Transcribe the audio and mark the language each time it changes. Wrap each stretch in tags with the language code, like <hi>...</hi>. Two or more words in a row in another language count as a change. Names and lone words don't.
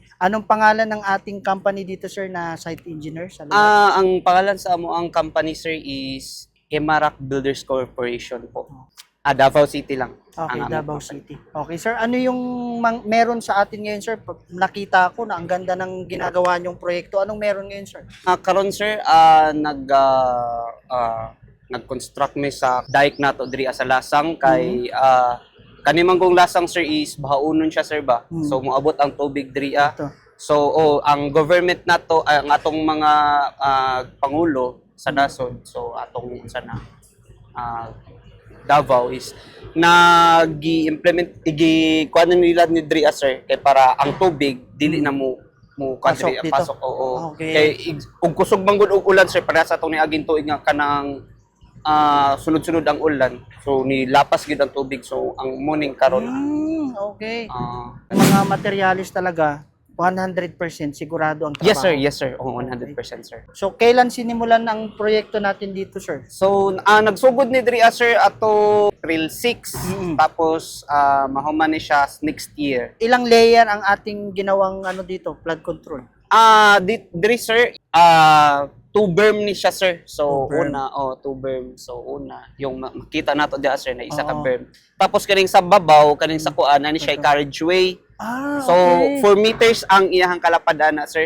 <tl>Anong pangalan ng ating company dito, sir, na site engineer sa lugar?</tl> <ceb>Ang pangalan sa amo ang company, sir, is Emarac Builders Corporation po. Davao City lang.</ceb> <en>Okay,</en> <tl>ang aming Davao company. City. Okay, sir, ano yung meron sa atin ngayon, sir? Nakita ko na ang ganda ng ginagawa niyong proyekto. Anong meron ngayon, sir?</tl> <ceb>Karon sir, nag-construct mi sa dike nato diri sa Lasang kay kanimang kong Lasang, sir, is bahaunon siya, sir, ba. So moabot ang tubig diri.</ceb> <tl>Ito.</tl> <ceb>So ang government nato, ang atong mga pangulo sa nasod, so atong sana Davao is nag-implement kuan nila ni diri, sir, kay para ang tubig dili na mo</ceb> <tl>Pasok kadri dito?</tl> <ceb>pasok. Oo.</ceb> <en>Okay.</en> <ceb>Kay ug kusog man gud og ulan, sir, para sa atong niaging tuig nga kanang sunod-sunod ang ulan. So nilapas gid ang tubig, so ang morning karon</ceb> <en>Okay.</en> <tl>Mga materialis talaga, 100% sigurado ang trabaho.</tl> <en>yes sir. Oo, 100% sir.</en> <tl>So, kailan sinimulan ang proyekto natin dito, sir?</tl> <ceb>So nagsugod ni diri, sir, ato April 6. Tapos mahuman ni siya</ceb> <en>next year.</en> <ceb>Ilang layer ang ating ginawang dito,</ceb> <en>flood control?</en> <ceb>Diri, sir,</ceb> <en>two berm</en> <ceb>ni siya, sir. So</ceb> <en>Two berm. two berm.</en> <ceb>So yung makita nato diha, sir, na isa ka Oo. berm. Tapos kaning sa babaw, kaning sa kuan ni siya carriageway. So</ceb> <en>Okay.</en> <ceb>4 meters ang iyahang kalapad, sir.</ceb>